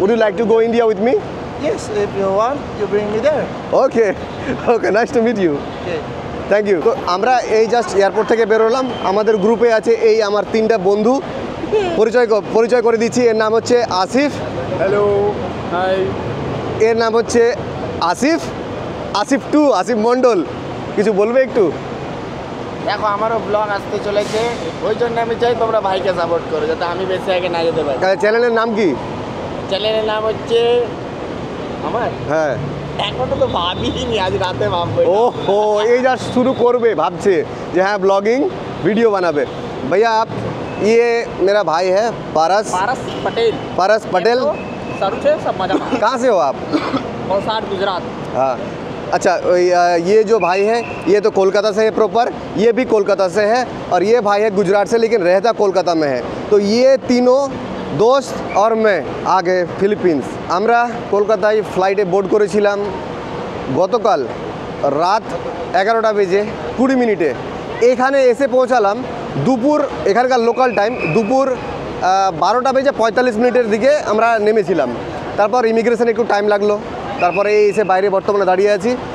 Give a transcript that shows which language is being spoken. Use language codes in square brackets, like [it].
[en] Would you like to go India with me? Yes, if you want, you bring me there. Okay okay, nice to meet you. Okay. Thank you. [bn] তো আমরা এই just airport থেকে বেরোলাম, আমাদের গ্রুপে আছে এই আমার 3টা বন্ধু। পরিচয় করে দিচ্ছি, এর নাম হচ্ছে আসিফ। Hello, high. এর নাম হচ্ছে আসিফ, আসিফ মণ্ডল। কিছু বলবে একটু? দেখো, আমারও ব্লগ আসতে চলেছে, ওই জন্য আমি চাই তোমরা ভাইকে সাপোর্ট করো, যাতে আমি বেশি আগে না যেতে পারি। চ্যানেলের নাম কি? চ্যানেলের নাম হচ্ছে আমার, হ্যাঁ, এখনো তো ভাবিনি, আজ রাতে ভাববো। [hi] ओहो, ये जस्ट शुरू [bn] করবে, ভাবছে যে হ্যাঁ ব্লগিং [hi] वीडियो बनाবে। भैया आप, ये मेरा भाई है पारस पटेल। सारू से सब मजा कहाँ से हो आप? वलसाड, गुजरात। हाँ, अच्छा, ये जो भाई है ये तो कोलकाता से है प्रॉपर, ये भी कोलकाता से है, और ये भाई है गुजरात से लेकिन रहता कोलकाता में है। तो ये तीनों दोस्त और मैं आ गए ফিলিপিন্স। [bn] আমরা কলকাতায় ফ্লাইটে বোর্ড করেছিলাম গতকাল রাত 11টা বেজে 20 মিনিটে। এখানে এসে পৌঁছালাম দুপুর, এখানকার লোকাল টাইম দুপুর 12টা বেজে 45 মিনিটের দিকে আমরা নেমেছিলাম। তারপর ইমিগ্রেশনে একটু টাইম লাগলো, তারপরে এই এসে বাইরে বর্তমানে দাঁড়িয়ে আছি।